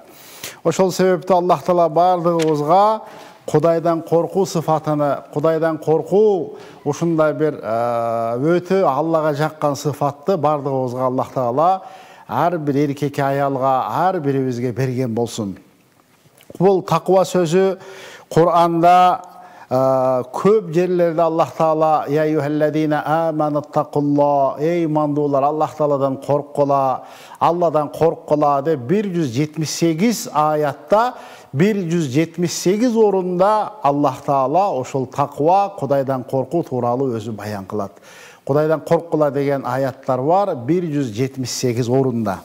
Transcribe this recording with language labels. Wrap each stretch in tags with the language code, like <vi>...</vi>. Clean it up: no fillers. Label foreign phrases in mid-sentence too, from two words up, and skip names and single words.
<ky>Ошол себептен Аллах Таала бардыгыбызга Кудайдан коркуу сыфатыны, Кудайдан коркуу ушундай бир өтө Аллага жаккан сыфатты бардыгыбызга Аллах Таала ар бир эркек аялга, ар бирибизге берген болсун. Бул таква сөзү Кур'анда көп жерлерде Аллах Таала</ky> <ar>يا أيها الذين آمنوا اتقوا الله,</ar> <ky>ey имандуулар, Аллах Тааладан корккула, Алладан корккула деп 178 аятта 178 орунда Аллах Таала ошол таква, Кудайдан коркуу тууралуу өзү баян кылат. Кудайдан корккула деген аяттар бар 178 орунда.</ky>